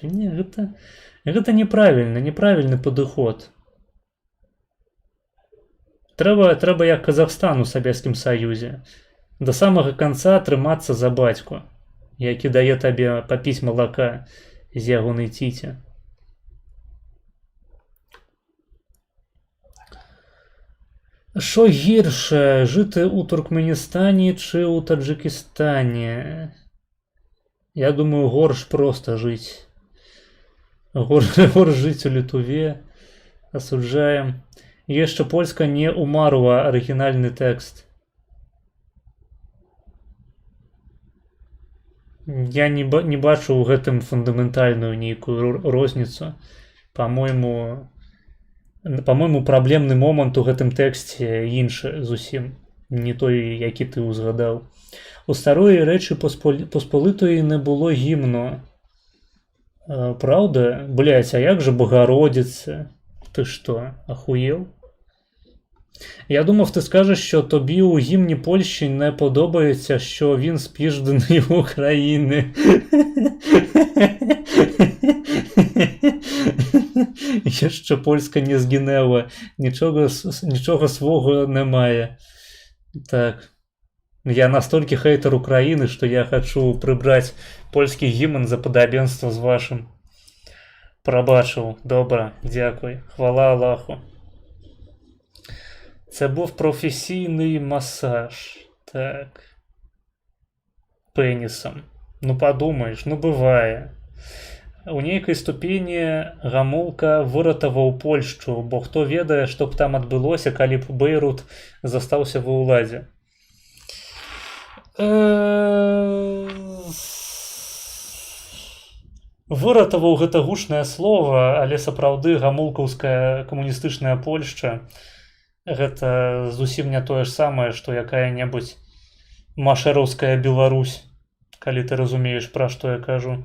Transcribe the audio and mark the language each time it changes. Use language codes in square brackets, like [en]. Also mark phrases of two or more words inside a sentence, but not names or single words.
[be] Не, гэта неправільны падыход. Трэба як Казахстан у Савецкім Саюзе. Да самага канца трымацца за бацьку, які дае табе папіць малака з ягонай ціці. [uk] Що гірше, жити у Туркменістані чи у Таджикистані? [be] Я думаю, горш просто жить. Горш жить у Літве. Осуджаем. Яшчэ польска не умарла арыгінальны тэкст. Я не бачу ў гэтым фундаментальную нейкую розніцу. По-мойму, праблемны момант у гэтым тэксце іншы зусім. Не той, які ты узгадаў. [uk] У старої Речі Посполитої не було гімну. Правда? Блять, а як же Богородиця? Ти що, ахуєв? Я думав, ти скажеш, що тобі у гімні Польщі не подобається, що він спіждений в України. Ще Польська не згинела. Нічого свого немає. Так. [ru] Я настолько хейтер Украины, что я хочу прибрать польский гимн за подобенство с вашим. [uk] Пробачив. Добре, дякую. Хвала Аллаху. Це був професійний масаж. Так. Пенісом. Ну подумаєш, ну буває. [be] У нейкай ступені Гамулка выратаваў Польшчу, бо хто ведае, што б там адбылося, калі б Бейрут застаўся ва ўладзе. Выратаваў гэта гучнае слова, але сапраўды гамулкаўская камуністычная Польшча гэта зусім не тое ж самае, што якая-небудзь машэраўская Беларусь, калі ты разумееш, пра што я кажу.